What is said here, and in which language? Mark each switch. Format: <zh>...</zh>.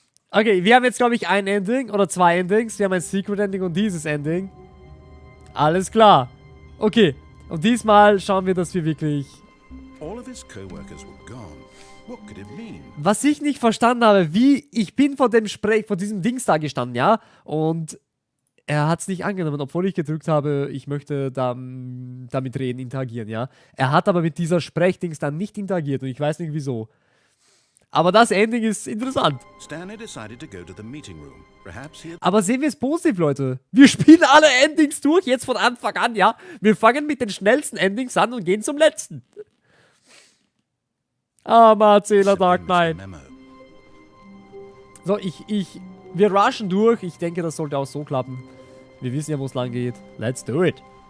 <de>Okay, wir haben jetzt, glaube ich, ein Ending oder zwei Endings. Wir haben ein Secret Ending und dieses Ending. Alles klar. Okay. Und diesmal schauen wir, dass wir wirklich...</de> <en>All of his co-workers were gone. What could it mean?</en> <de>Was ich nicht verstanden habe, wie... Ich bin vor diesem Dings da gestanden, ja? Und er hat es nicht angenommen, obwohl ich gedrückt habe, ich möchte damit reden, interagieren, ja? Er hat aber mit dieser Sprechdings dann nicht interagiert und ich weiß nicht wieso. Aber das Ending ist interessant.</de> <en>Stanley decided to go to the meeting room. Perhaps he had...</en> <de>Aber sehen wir es positiv, Leute. Wir spielen alle Endings durch, jetzt von Anfang an, ja. Wir fangen mit den schnellsten Endings an und gehen zum letzten. Armer Erzähler Dark Knight. So, wir rushen durch. Ich denke, das sollte auch so klappen. Wir wissen ja, wo es lang geht.</de> <en>Let's do it.</en>